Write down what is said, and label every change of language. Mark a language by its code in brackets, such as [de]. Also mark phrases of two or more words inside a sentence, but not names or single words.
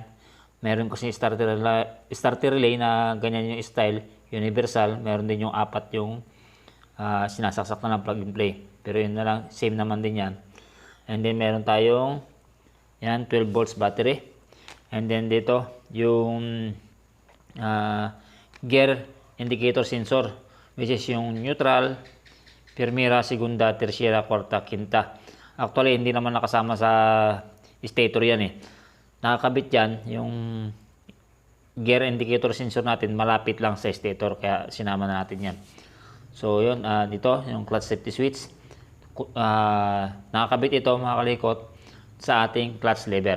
[tl] Meron kasi starter relay na ganyan yung style, universal. Meron din yung apat yung sinasaksak na ng [en] plug and play. [tl] Pero yun na lang, same naman din yan. [en] And then [tl] meron tayong yan, 12 [en] volts battery. And then [tl] dito, yung [en] gear indicator sensor, which is [tl] yung neutral, [es] primera, segunda, tercera, cuarta, quinta. [tl] Actually, hindi naman nakasama sa stator yan eh. Nakakabit yan, yung [en] gear indicator sensor [tl] natin, malapit lang sa stator, kaya sinama natin yan. So yun, dito yung [en] clutch safety switch, [tl] nakakabit ito mga kalikot sa ating [en] clutch lever.